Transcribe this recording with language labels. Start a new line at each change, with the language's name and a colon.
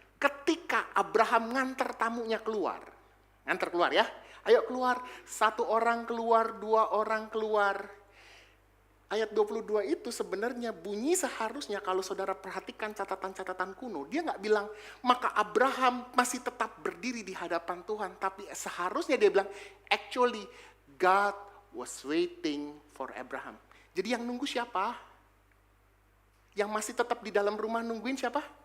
Indonesian: Ketika Abraham nganter tamunya keluar. Nganter keluar ya. Ayo keluar. 1 orang keluar, 2 orang keluar. Ayat 22 itu sebenarnya bunyi seharusnya kalau saudara perhatikan catatan-catatan kuno. Dia nggak bilang, maka Abraham masih tetap berdiri di hadapan Tuhan. Tapi seharusnya dia bilang,
English: actually God was waiting for Abraham.
Indonesian: Jadi yang nunggu siapa? Yang masih tetap di dalam rumah nungguin siapa?